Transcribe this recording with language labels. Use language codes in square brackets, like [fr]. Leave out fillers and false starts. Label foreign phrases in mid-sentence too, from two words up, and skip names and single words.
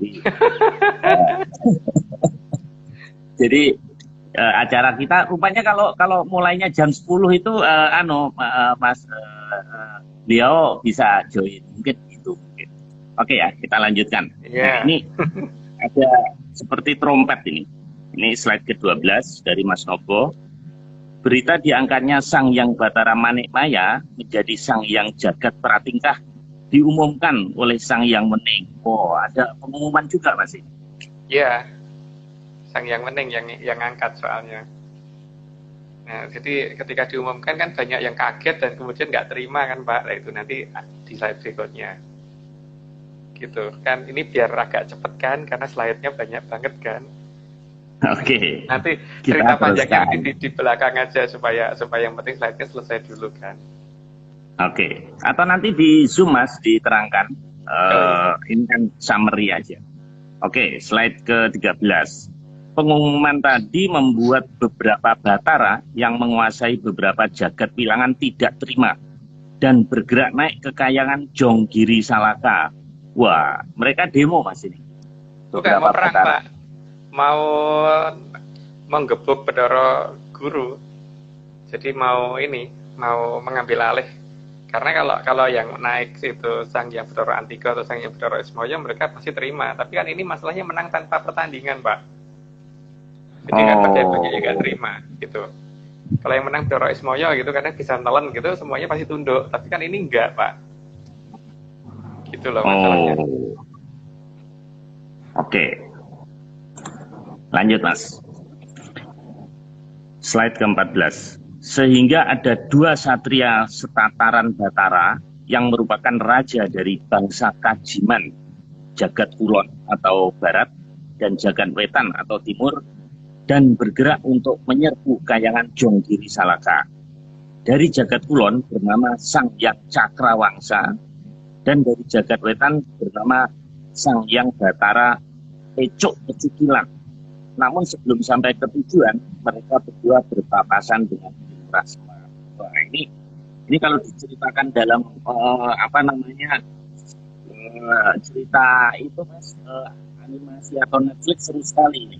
[id] Jadi acara kita rupanya kalau mulainya jam 10 itu Mas beliau bisa join mungkin itu. Oke ya, kita lanjutkan. Nah, ini ada seperti trompet ini. Ini slide ke-12 dari Mas Novo. Berita diangkatnya Sang Hyang Batara Manikmaya menjadi Sang Hyang Jagat Pratingkah diumumkan oleh Sang Hyang Wening. Oh, ada pengumuman juga Mas ini. Iya. Sang Hyang Wening yang angkat soalnya. Nah, jadi ketika diumumkan kan banyak yang kaget dan kemudian nggak terima kan Pak. Nah, itu nanti di slide berikutnya. Gitu kan, ini biar agak cepet kan karena slide-nya banyak banget kan. Oke. Nanti cerita panjangnya di belakang aja supaya yang penting slide-nya selesai dulu kan. Oke. Atau nanti di Zoom Mas diterangkan. Ini kan summary aja. Oke, slide ke-13. Pengumuman tadi membuat beberapa batara yang menguasai beberapa jagat wilangan tidak terima dan bergerak naik ke kayangan Jonggiri Salaka. Wah, mereka demo Mas ini. Bukan mau perang Pak, mau menggebuk Bedoro Guru. Jadi mau mengambil alih. Karena kalau yang naik itu Sang Hyang Bedoro Antigo atau Sang Hyang Bedoro Ismoyo mereka pasti terima. Tapi kan ini masalahnya menang tanpa pertandingan Pak. Jadi kan banyak yang gak terima gitu. Kalau yang menang Bedoro Ismoyo gitu karena bisa nelen gitu semuanya pasti tunduk. Tapi kan ini enggak Pak. Gitu loh masalahnya. Oke. Lanjut Mas. Slide ke-14. Sehingga ada dua satria setataran Batara yang merupakan raja dari bangsa Kajiman, Jagat Kulon atau Barat, dan Jagat Wetan atau Timur, dan bergerak untuk menyerbu kayangan Jonggiri Salaka. Dari Jagat Kulon bernama Sang Hyang Cakrawangsa, dan dari Jagat Wetan bernama Sang Hyang Batara Ecuk Pecukilan. Namun sebelum sampai ke tujuan, mereka berdua berpapasan dengan Kilura Semar. Wah, ini kalau diceritakan dalam cerita itu Mas, animasi atau Netflix seru sekali ini.